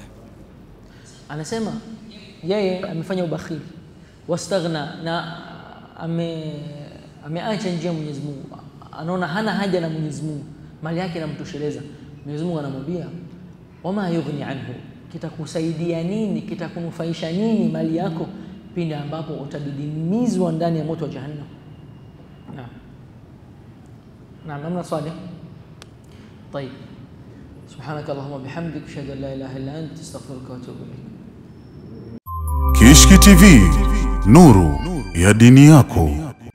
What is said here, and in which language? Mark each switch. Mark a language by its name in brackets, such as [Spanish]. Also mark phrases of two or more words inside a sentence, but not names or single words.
[Swahili] anasema yeye amefanya ubakhili, wastaghna, na ameacha njia Mwenyezi Mungu, anaona hana haja na Mwenyezi Mungu, mali yake inamtosheleza. Mwenyezi Mungu anamwambia [Arabic] وما يغني عنه, [Swahili] kitakusaidia nini, kitakunufaisha nini mali yako pindi ambapo utadidimizwa ndani ya moto wa jahannam. Naam, namna swali. [Arabic] طيب سبحانك اللهم وبحمدك اشهد ان لا اله الا انت استغفرك واتوب اليك. [Swahili] Kishki TV, nuru ya dini yako.